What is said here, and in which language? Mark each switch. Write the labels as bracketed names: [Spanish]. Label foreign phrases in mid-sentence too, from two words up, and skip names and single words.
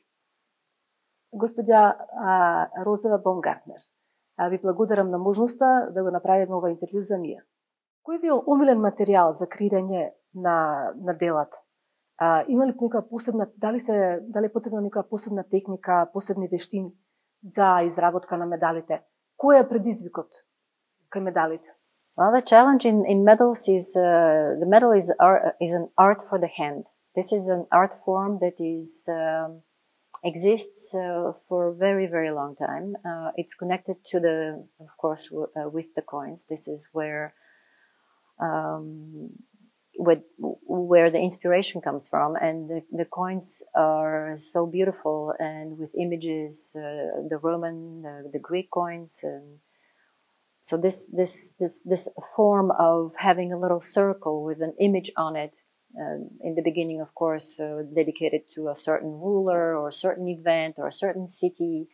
[Macedonian] Господја Розева Бомгартнер, ви благодарам на можноста да го направиме ова интервју за ние. Кој ви е омилен материјал за креирање на делата? Има ли некоја посебна, дали е потребна некоја посебна техника, посебни вештини за изработка на медалите? Кој е предизвикот кај медалите? [English] Well, the challenge in medals is the medal is an art for the hand. This is an art form that exists for a very, very long time. It's connected to of course, with the coins. This is where the inspiration comes from, and the coins are so beautiful and with images, the Roman, the Greek coins, and so this form of having a little circle with an image on it, in the beginning, of course, dedicated to a certain ruler or a certain event or a certain city.